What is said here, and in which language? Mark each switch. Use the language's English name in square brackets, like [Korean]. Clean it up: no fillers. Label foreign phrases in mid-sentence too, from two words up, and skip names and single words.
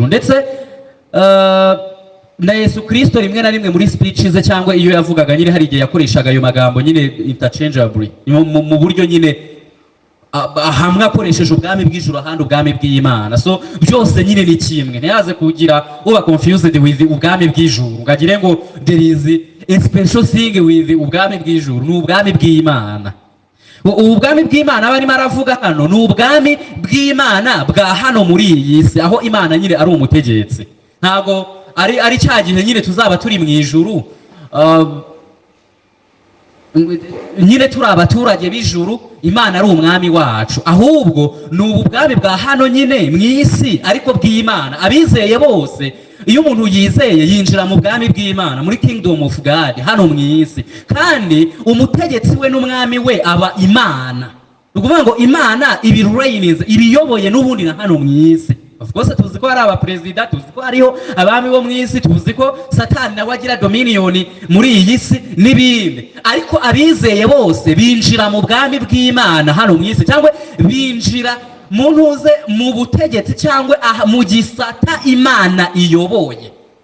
[Kinyarwanda] Ndetse na Yesu Kristo rimwe na rimwe muri speech ze cyangwa iyo yavugaga nyine hari igihe yakoreshaga ayo magambo nyine interchangeably mu buryo nyine hamwe akoresheje ubwami bw'ijuru ahandi ubwami bw'Imana. So byose nyine ni kimwe, ntiyaze kugira uba [English] confused with [Kinyarwanda] ubwami bw'ijuru ngagire ngo [English] there is a special thing with [Kinyarwanda] ubwami bw'ijuru. Ni ubwami bw'Imana. Ubwami bw'Imana barimo aravuga hano ni ubwami bw'Imana bwa hano muri iyi si, aho Imana nyine ari umutegetsi. Ntago ari cya gihe nyine tuzaba turi mu ijuru nyine turi abaturage b'ijuru, Imana ari umwami wacu, ahubwo ni ubwami bwa hano nyine mu isi ariko bw'Imana. Abizeye bose, iyo umuntu yizeye yinjira mu bwami bw'Imana, muri [English] kingdom of God [Kinyarwanda] hano mu isi, kandi umutegetsi we n'umwami we aba Imana. Ni ukuvuga ngo Imana ibiyoboye n'ubundi na hano mu isi. [English] Of course [Kinyarwanda] tuzi ko hari abaperezida, tuzi ko hariho abami bo mu isi, tuzi ko Satani nawe agira dominion muri iyi si n'ibindi, ariko abizeye bose binjira mu bwami bw'Imana hano mu isi, cyangwa binjira mu butegetsi cyangwa mu gisata Imana iyoboye.